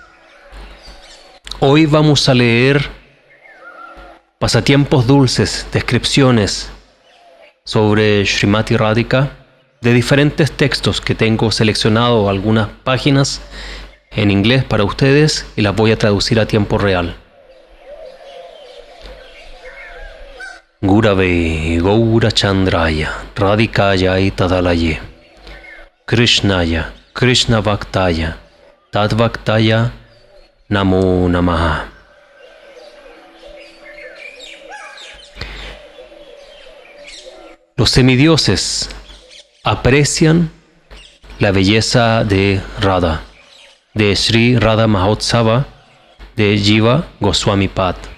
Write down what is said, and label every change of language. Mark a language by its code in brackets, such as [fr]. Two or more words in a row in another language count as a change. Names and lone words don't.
[es] Hoy vamos a leer pasatiempos dulces, descripciones sobre Srimati Radhika de diferentes textos que tengo seleccionado, algunas páginas en inglés para ustedes, y las voy a traducir a tiempo real. [sa] गुरवे गौरचन्द्राय राधिकायै तदालये कृष्णाय कृष्ण भक्ताय तद्भक्ताय नमो नमः. [es] Los semidioses aprecian la belleza de Radha, de Sri Radha Mahotsava, de Jiva Goswami Pad.